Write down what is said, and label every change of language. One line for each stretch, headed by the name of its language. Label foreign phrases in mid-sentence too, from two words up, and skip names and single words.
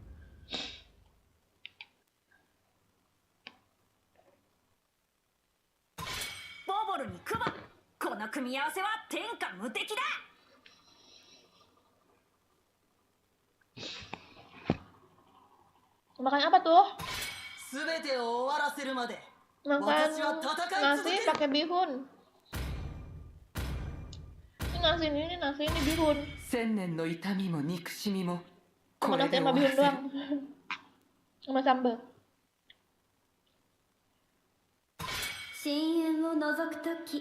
Japanese: Boboro ni Kuma. この組み合わせは天下無敵だ。
Indonesian: Makan apa tuh?
Japanese: 全てを終わらせるまで
Indonesian: Makan
Japanese: 私は戦い続
Indonesian: nasi
Japanese: ける
Indonesian: pakai bihun. Ini nasi ini bihun.
Japanese: 千年の痛みも憎しみも
Indonesian: Cuma
Japanese: これ
Indonesian: nasi
Japanese: で
Indonesian: sama
Japanese: 終わら
Indonesian: bihun
Japanese: せる
Indonesian: doang. Sama sambal.
Japanese: 深淵を覗くとき、